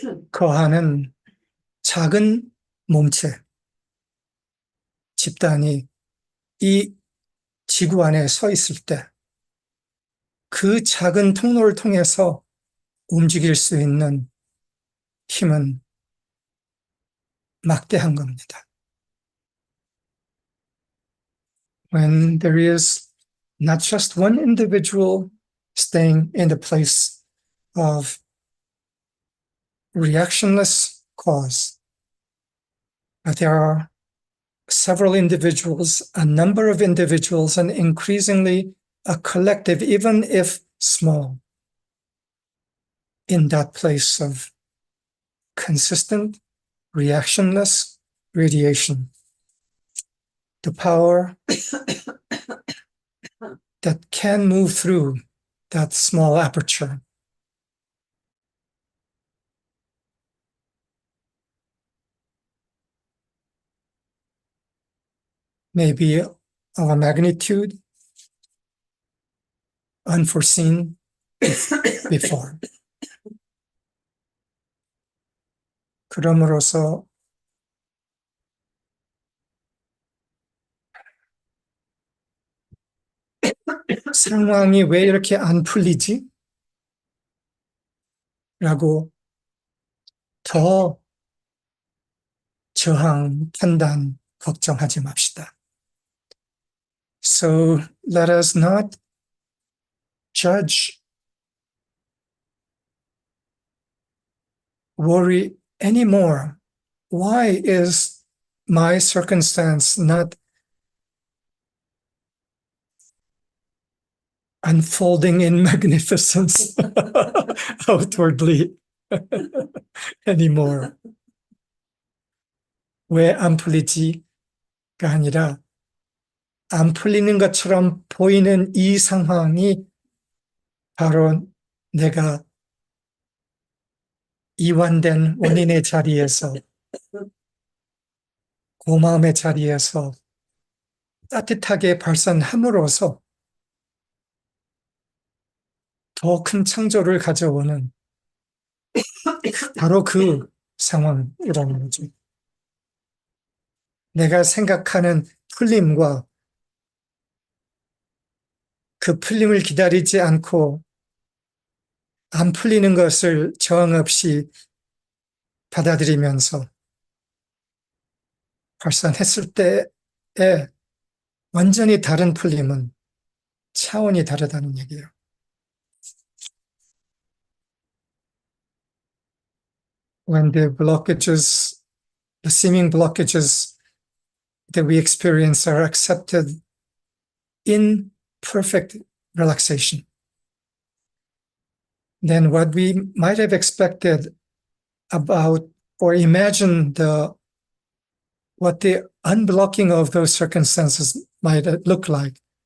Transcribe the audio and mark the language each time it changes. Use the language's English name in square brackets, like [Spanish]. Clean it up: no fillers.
[Korean] 거하는 작은 몸체, 집단이 이 지구 안에 서 있을 때, 그 작은 통로를 통해서 움직일 수 있는 힘은 막대한 겁니다. [English] When there is not just one individual staying in the place of reactionless cause, but there are several individuals, a number of individuals, and increasingly a collective, even if small, in that place of consistent, reactionless radiation. The power that can move through that small aperture may be of a magnitude unforeseen before. [Korean] 그럼으로써 상황이 왜 이렇게 안 풀리지? 라고 더 저항, 판단, 걱정하지 맙시다. [English] So let us not judge, worry anymore. Why is my circumstance not unfolding in magnificence outwardly anymore? [Korean] 왜 안 풀리지가 아니라 안 풀리는 것처럼 보이는 이 상황이 바로 내가 이완된 원인의 자리에서, 고마움의 자리에서 따뜻하게 발산함으로써 더 큰 창조를 가져오는 바로 그 상황이라는 거죠. 내가 생각하는 풀림과 그 풀림을 기다리지 않고 안 풀리는 것을 저항 없이 받아들이면서 발산했을 때의 완전히 다른 풀림은 차원이 다르다는 얘기예요. [English] When the blockages, the seeming blockages that we experience are accepted in perfect relaxation, then what we might have expected about or imagined what the unblocking of those circumstances might look like